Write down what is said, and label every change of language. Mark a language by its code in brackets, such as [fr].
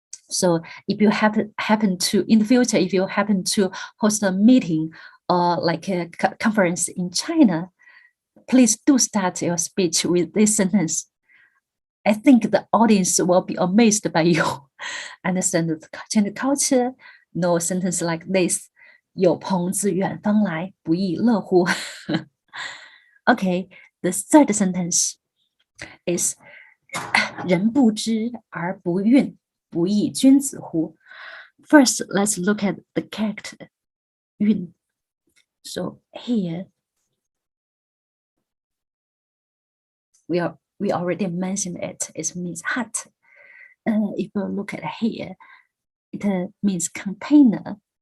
[en] So if you happen to, in the future, if you happen to host a meeting or like a conference in China, please do start your speech with this sentence. I think the audience will be amazed by you. Understand the Chinese culture? No sentence like this. [zh] 有朋自远方来,不亦乐乎. [en] Okay, the third sentence is [zh] 人不知而不愠,不亦君子乎? [en] First, let's look at the character 愠. So here, we already mentioned it. It means hut. If you look at here, it means container.